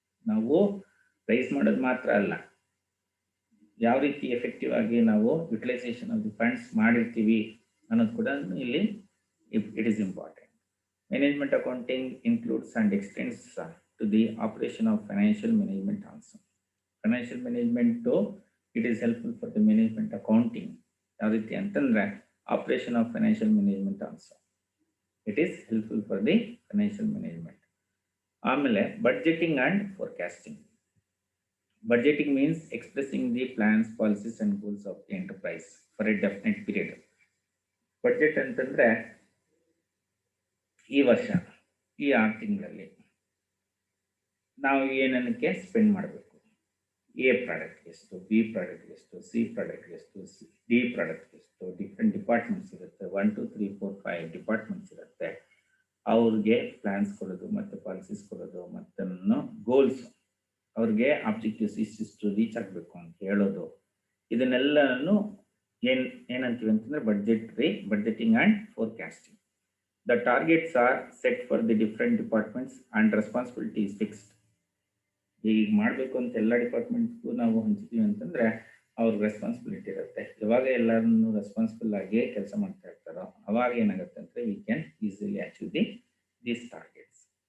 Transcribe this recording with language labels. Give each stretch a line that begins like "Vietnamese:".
Kannada: ನಾವು ರೈಸ್ ಮಾಡೋದು ಮಾತ್ರ ಅಲ್ಲ, ಯಾವ ರೀತಿ ಎಫೆಕ್ಟಿವ್ ಆಗಿ ನಾವು
English: utilisation of the funds
Kannada: ಮಾಡಿರ್ತೀವಿ ಅನ್ನೋದು ಕೂಡ ಇಲ್ಲಿ
English: It is important. Management accounting includes and extends to the operation of financial management also. Financial management it is helpful for the management accounting.
Kannada: ಯಾವ ರೀತಿ ಅಂತಂದರೆ
English: operation of financial management also. It is helpful for the financial management.
Kannada: ಆಮೇಲೆ
English: budgeting and forecasting. Budgeting means expressing the plans, policies and goals of the enterprise for a definite period.
Kannada: Budget ಅಂತಂದರೆ ಈ ವರ್ಷ, ಈ 6 ತಿಂಗಳಲ್ಲಿ ನಾವು ಏನಕ್ಕೆ spend ಮಾಡಬೇಕು, A ಪ್ರಾಡಕ್ಟ್ಗೆ ಎಷ್ಟು, ಬಿ ಪ್ರಾಡಕ್ಟ್ಗೆ ಎಷ್ಟು, ಸಿ ಪ್ರಾಡಕ್ಟ್ಗೆ ಎಷ್ಟು, ಡಿ ಪ್ರಾಡಕ್ಟ್ಗೆ ಎಷ್ಟು, ಡಿಫ್ರೆಂಟ್ ಡಿಪಾರ್ಟ್ಮೆಂಟ್ಸ್ ಇರುತ್ತೆ, 1 2 3 4 5 ಡಿಪಾರ್ಟ್ಮೆಂಟ್ಸ್ ಇರುತ್ತೆ. ಅವ್ರಿಗೆ ಪ್ಲಾನ್ಸ್ ಕೊಡೋದು ಮತ್ತು ಪಾಲಿಸೀಸ್ ಕೊಡೋದು ಮತ್ತು ಗೋಲ್ಸ್, ಅವ್ರಿಗೆ ಆಬ್ಜೆಕ್ಟಿವ್ಸ್ ಇಷ್ಟಿಷ್ಟು ರೀಚ್ ಆಗಬೇಕು ಅಂತ ಹೇಳೋದು, ಇದನ್ನೆಲ್ಲನೂ ಏನಂತೀವಿ ಅಂತಂದರೆ budgeting and forecasting.
English: The targets are set for the different departments and responsibility is fixed.
Kannada: ಈಗ ಮಾಡಬೇಕು ಅಂತ ಎಲ್ಲ ಡಿಪಾರ್ಟ್ಮೆಂಟ್ಗೂ ನಾವು ಹಂಚ್ತೀವಿ ಅಂತಂದರೆ ಅವ್ರ ರೆಸ್ಪಾನ್ಸಿಬಿಲಿಟಿ ಇರುತ್ತೆ. ಯಾವಾಗ ಎಲ್ಲರನ್ನು ರೆಸ್ಪಾನ್ಸಿಬಲ್ ಆಗಿ ಕೆಲಸ ಮಾಡ್ತಾ ಇರ್ತಾರೋ ಅವಾಗ ಏನಾಗುತ್ತೆ ಅಂದರೆ
English: We can easily achieve these targets.